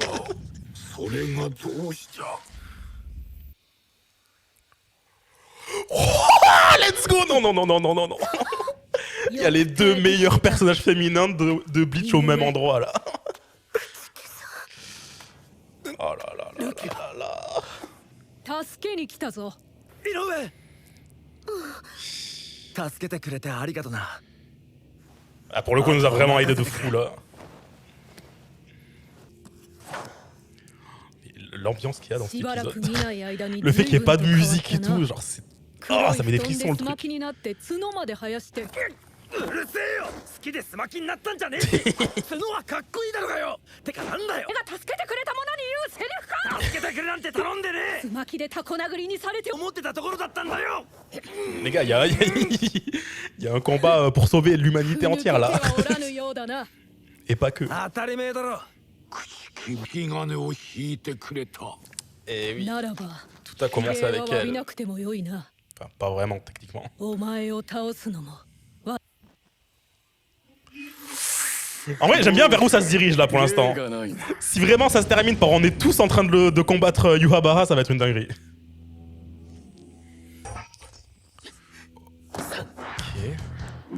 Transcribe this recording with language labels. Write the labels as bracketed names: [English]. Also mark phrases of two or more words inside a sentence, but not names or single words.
[English] Oh, let's go! [French] Non, non, non, non, non, non, non. Il y a les deux meilleurs personnages féminins de Bleach au même endroit là. Oh là là là là là. [Japanese] 助けに来たぞ。井上助けてくれてありがとな。 [French] Ah, pour le coup, il nous a vraiment aidé de fou là. L'ambiance qu'il y a dans cet [Japanese] しばらく見 [French] épisode. [Japanese] ない間に [French] Le fait qu'il n'y ait pas de [Japanese] 随分と [French] musique et [Japanese] 変わ [French] tout, [Japanese] ったな [French] genre c'est... Ah, ça met des [Japanese] 黒い布 [French] frissons [Japanese] 団 [French] le [Japanese] で [French] truc. [Japanese] スマキになって角まで生やして。うるせえよ。好きでスマキになったんじゃねえ。角はかっこいいだろうがよ。てかなんだよ。が助けてくれた者に言うセリフか。助けてくれなんて頼んでねえ。スマキでタコ殴りにされて思ってたところだったんだよ。 [French] Les gars, il y a un combat pour sauver l'humanité [Japanese] 抜け [French] entière [Japanese] て [French] là. [Japanese] はおらぬようだな。 [French] Et pas que. [Japanese] 当たり前だろ。引き金を引いてくれた。 [French] Et oui, [Japanese] ならば [French] tout a commencé [Japanese] 礼は [French] avec [Japanese] 詫び [French] elle. [Japanese] なくてもよいな。 [French] Enfin, pas vraiment techniquement. [Japanese] お前を倒すのも。 [French] En vrai, j'aime bien vers où ça se dirige là pour l'instant. Si vraiment ça se termine par on est tous en train de combattre Yuhabara, ça va être une dinguerie. Ok.